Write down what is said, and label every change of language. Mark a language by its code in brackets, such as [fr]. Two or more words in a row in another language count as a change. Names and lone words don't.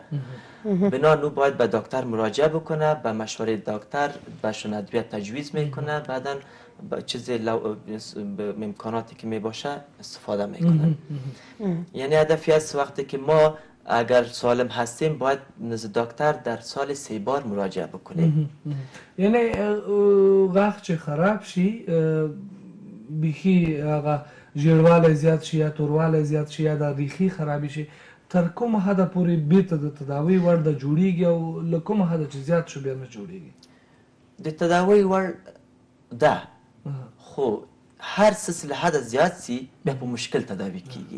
[fa] بنان او باید به دکتر مراجعه بکنه، به مشوره دکتر بهشون ادویه تجویز میکنه، بعدا چیز امکاناتی که می باشه استفاده میکنن. یعنی هدفی است وقتی که ما اگر سالم هستیم باید نزد دکتر در سال 3 بار مراجعه بکنیم. [ps] یعنی غاښ چې خراب شي بیخي هغه ژیړوالی زیات شي یا توروالی زیات شي یا د ریښې خرابې شي، تر کومه حده پورې بیرته د تداوۍ وړ د جوړیږي او له کومه حده چې زیات شو بیا نه جوړیږي؟ د تداوۍ وړ ده، خو هر څه له حده زیات سي بیا په مشکل تداوي کیږي.